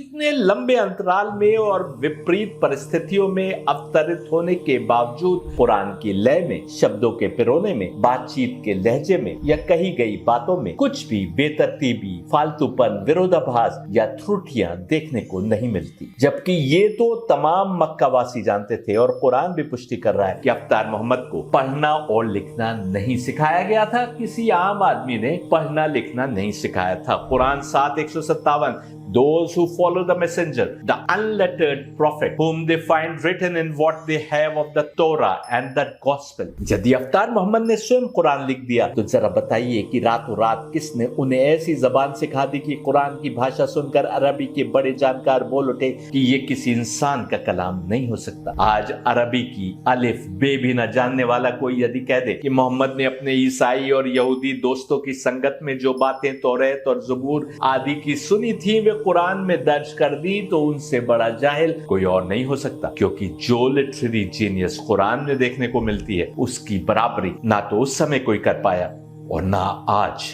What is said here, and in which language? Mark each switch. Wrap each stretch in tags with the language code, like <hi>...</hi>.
<hi>इतने लंबे अंतराल में और विपरीत परिस्थितियों में अवतरित होने के बावजूद कुरान की लय में, शब्दों के पिरोने में, बातचीत के लहजे में या कही गई बातों में कुछ भी बेतरतीबी, फालतूपन, विरोधाभास या त्रुटियां देखने को नहीं मिलती। जबकि ये तो तमाम मक्कावासी जानते थे और कुरान भी पुष्टि कर रहा है कि अवतार मोहम्मद को पढ़ना और लिखना नहीं सिखाया गया था। किसी आम आदमी ने पढ़ना लिखना नहीं सिखाया था।</hi> <en>Quran 7:157 Those who follow the messenger, the unlettered prophet, whom they find written in what they have of the Torah and the gospel.</en> <hi>यदि अवतार मोहम्मद ने स्वयं कुरान लिख दिया तो जरा बताइए कि रातों रात किसने उन्हें ऐसी जबान सिखा दी कि कुरान की भाषा सुनकर अरबी के बड़े जानकार बोल उठे कि ये किसी इंसान का कलाम नहीं हो सकता। आज अरबी की अलिफ बे भी न जानने वाला कोई यदि कह दे कि मोहम्मद ने अपने ईसाई और यहूदी दोस्तों की संगत में जो बातें तौरात और ज़बूर आदि की सुनी थी वे कुरान में दर्ज कर दी तो उनसे बड़ा जाहिल कोई और नहीं हो सकता, क्योंकि जो</hi> <en>literary genius</en> <hi>कुरान में देखने को मिलती है उसकी बराबरी ना तो उस समय कोई कर पाया और ना आज।</hi>